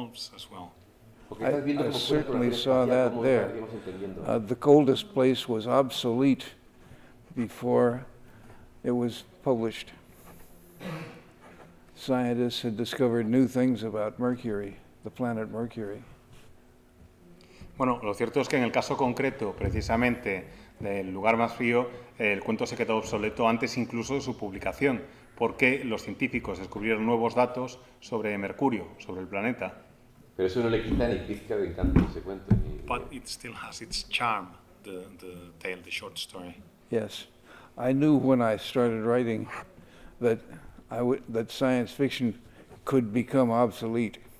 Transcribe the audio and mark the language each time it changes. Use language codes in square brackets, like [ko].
[en] I certainly saw that there. The coldest place was obsolete before it was published. Scientists had discovered new things about Mercury, the planet Mercury. [es] Bueno, lo cierto es que en el caso concreto, precisamente, del lugar más frío, el cuento se quedó obsoleto antes incluso de su publicación, porque los científicos descubrieron nuevos datos sobre Mercurio, sobre el planeta. Pero eso no le quita ni pizca de encanto ese cuento. [en] But it still has its charm, the tale, the short story. Yes, I knew when I started writing that that science fiction could become obsolete.